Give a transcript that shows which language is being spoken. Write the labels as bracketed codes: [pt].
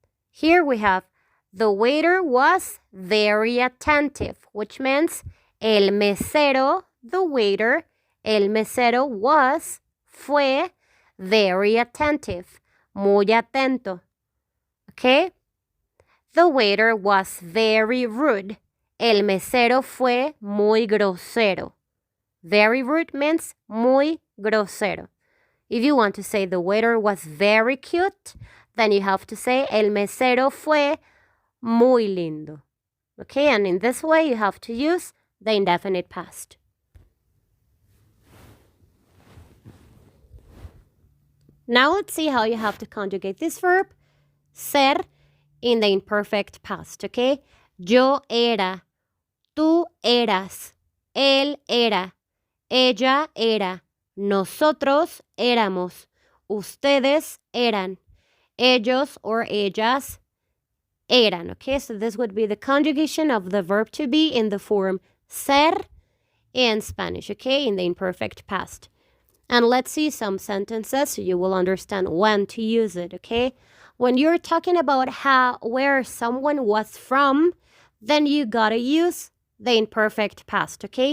[en] Here we have the waiter was very attentive, which means [es] el mesero, [en] the waiter, el mesero was, [es] fue, [en] very attentive, [es] muy atento. [en] Okay? The waiter was very rude. [es] El mesero fue muy grosero. [en] Very rude means [es] muy grosero. [en] If you want to say the waiter was very cute, then you have to say [es] el mesero fue muy lindo. [en] Okay, and in this way you have to use the indefinite past. Now let's see how you have to conjugate this verb, ser, in the imperfect past, okay? [es] Yo era, tú eras, él era, ella era, nosotros éramos, ustedes eran, ellos or ellas eran. [en] Okay, so this would be the conjugation of the verb to be in the form ser in Spanish, okay, in the imperfect past. And let's see some sentences so you will understand when to use it, okay? When you're talking about where someone was from, then you gotta use the imperfect past, okay?